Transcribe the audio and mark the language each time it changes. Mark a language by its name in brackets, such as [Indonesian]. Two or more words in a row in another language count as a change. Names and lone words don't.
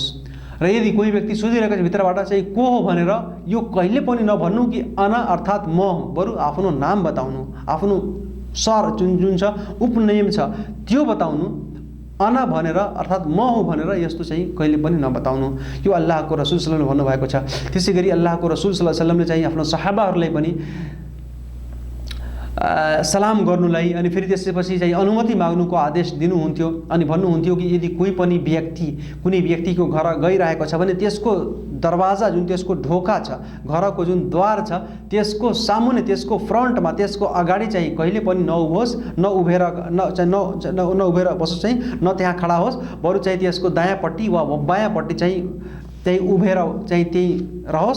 [Nepali] र यदि कोही व्यक्ति सोधिरहेको छ भित्रबाट चाहिँ को हो भनेर, यो कहिले पनि नभन्नु कि अना अर्थात् म, बरु आफ्नो नाम बताउनु, आफ्नो सर जुन छ उपनेम छ त्यो बताउनु, अना भनेर अर्थात् म हो भनेर यस्तो चाहिँ कहिले पनि नबताउनु। यो अल्लाहको रसुल [Arabic] صلى الله عليه وسلم [Nepali] भन्नुभएको छ। त्यसै गरी अल्लाहको रसुल [Arabic] صلى الله عليه وسلم [Nepali] चाहिँ आफ्नो सहाबाहरूलाई पनि सलाम गर्नुलाई अनि फेरि त्यसपछि चाहिँ अनुमति माग्नुको आदेश दिनुहुन्थ्यो अनि भन्नुहुन्थ्यो कि यदि कोही पनि व्यक्ति कुनै व्यक्तिको घर गइरहेको छ भने त्यसको दरवाजा जुन त्यसको ढोका छ, घरको जुन द्वार छ, त्यसको सामुन्ने, त्यसको फ्रन्टमा, त्यसको अगाडि चाहिँ कहिले पनि नउभोस्, नउभेर बसोस् चाहिँ, न त्यहाँ खडा होस्, बरु चाहिँ त्यसको दायाँपट्टि वा बायाँपट्टि चाहिँ उभेर चाहिँ त्यही रहोस्।